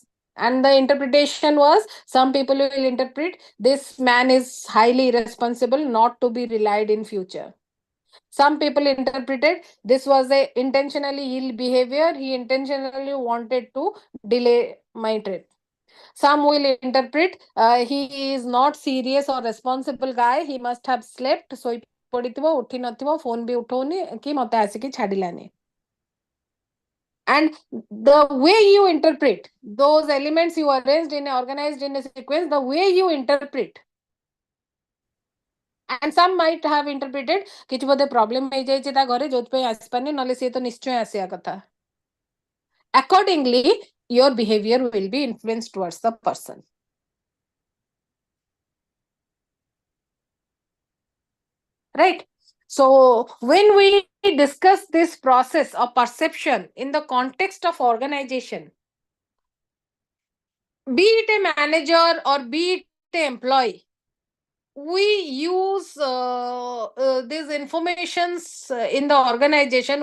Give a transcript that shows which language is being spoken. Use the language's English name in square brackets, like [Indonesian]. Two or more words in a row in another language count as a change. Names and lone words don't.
[English] And the interpretation was, some people will interpret, this man is highly irresponsible, not to be relied in future. Some people interpreted, this was a intentionally ill behavior, he intentionally wanted to delay my trip. Some will interpret, he is not serious or responsible guy, he must have slept, so [Odia] ପଡିଥିବ ଉଠି ନଥିବ ଫୋନ ବି ଉଠଉନି କି ମତେ ଆସିକି ଛାଡିଲାନି. [English] And the way you interpret those elements you arranged in organized in a sequence, the way you interpret, and some might have interpreted [Odia] କିଛି ବୋଧେ problem ହେଇଯାଇଛି ତା ଘରେ ଯୋଉଥିପାଇଁ ଆସିପାରୁନି, ନହେଲେ ସିଏ ତ ନିଶ୍ଚୟ ଆସିବା କଥା. [English] Accordingly, your behavior will be influenced towards the person. Right? So when we discuss this process of perception in the context of organization, be it a manager or be it an employee, we use these informations in the organization.